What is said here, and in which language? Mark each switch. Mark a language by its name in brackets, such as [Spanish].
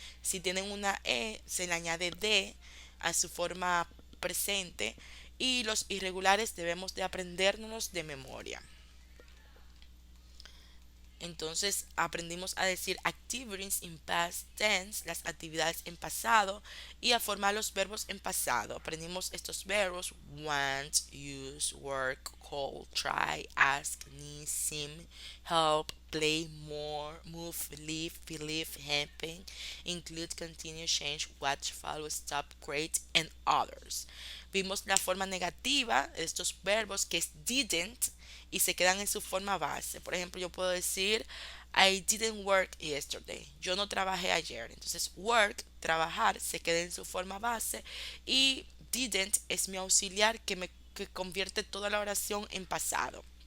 [Spanish] Si tienen una se le añade d a su forma presente. Y los irregulares debemos de aprendérnoslos de memoria. Entonces aprendimos a decir [English] activities in past tense, [Spanish] las actividades en pasado, y a formar los verbos en pasado. Aprendimos estos verbos: [English] want, use, work, call, try, ask, need, seem, help, play, more, move, live, believe, happen, include, continue, change, watch, follow, stop, create, and others. [Spanish] Vimos la forma negativa de estos verbos, que es didn't, y se quedan en su forma base. Por ejemplo, yo puedo decir [English] I didn't work yesterday. [Spanish] Yo no trabajé ayer. Entonces, work, trabajar, se queda en su forma base y didn't es mi auxiliar que me que convierte toda la oración en pasado.